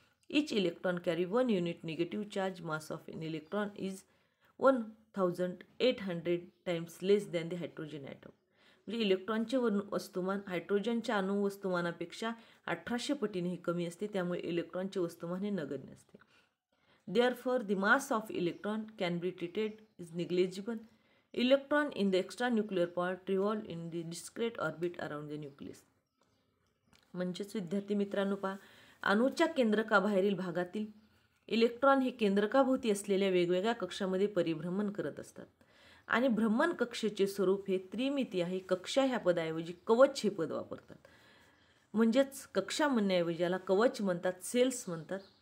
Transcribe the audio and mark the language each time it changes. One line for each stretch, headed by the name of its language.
English: Each electron carry 1 unit negative charge. Mass of an electron is 1800 times less than the hydrogen atom.
Marathi: म्हणजे इलेक्ट्रॉनचे वस्तुमान हायड्रोजनच्या अणुवस्तुमानापेक्षा 1800 पटीनेही कमी असते. त्यामुळे इलेक्ट्रॉनचे वस्तुमान हे नगण्य असते.
English: Therefore the mass of electron can be treated is negligible. Electron in the extranuclear part revolve in the discrete orbit around the nucleus.
Marathi: म्हणजेच विद्यार्थी मित्रांनो पहा, अणूच्या केंद्रकाबाहेरील भागातील इलेक्ट्रॉन हे केंद्रकाभोवती असलेल्या वेगवेगळ्या कक्षामध्ये परिभ्रमण करत असतात आणि भ्रमण कक्षेचे स्वरूप हे त्रिमिती आहे. कक्षा ह्या पदाऐवजी कवच हे पद वापरतात. म्हणजेच कक्षा म्हणण्याऐवजी याला कवच म्हणतात, सेल्स म्हणतात.